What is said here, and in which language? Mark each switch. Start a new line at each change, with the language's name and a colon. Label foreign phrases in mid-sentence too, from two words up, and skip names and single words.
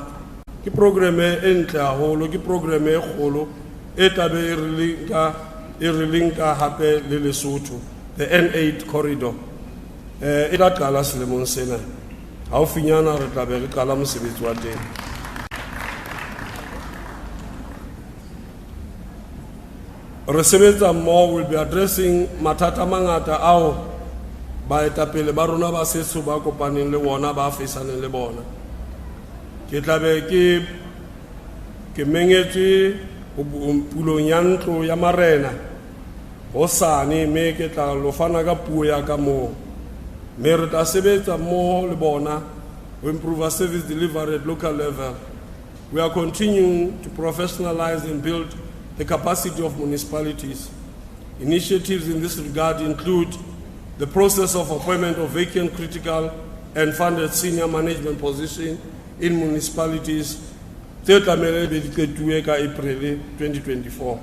Southern Sotho: Ke programme e ntle haholo, ke programme e kgolo e tla be e linka hape le Lesotho,
English: the N8 corridor.
Southern Sotho: E tla qala selemong sena. Haufinyana re tla be re qala mosebetsi wa teng. Re sebetsa mmoho
English: will be addressing
Southern Sotho: mathata mangata ao baetapele ba rona ba setso ba kopaneng le bona ba fesaneng le bona. Ke tla be ke mengetse pulong ya ntlo ya marena hosane mme ke tla lo fana ka puo ya ka moo. Mme re tla sebetsa mmoho le bona
English: to improve our service delivery at local level. We are continuing to professionalize and build the capacity of municipalities. Initiatives in this regard include the process of appointment of vacant critical and funded senior management positions in municipalities April 2024.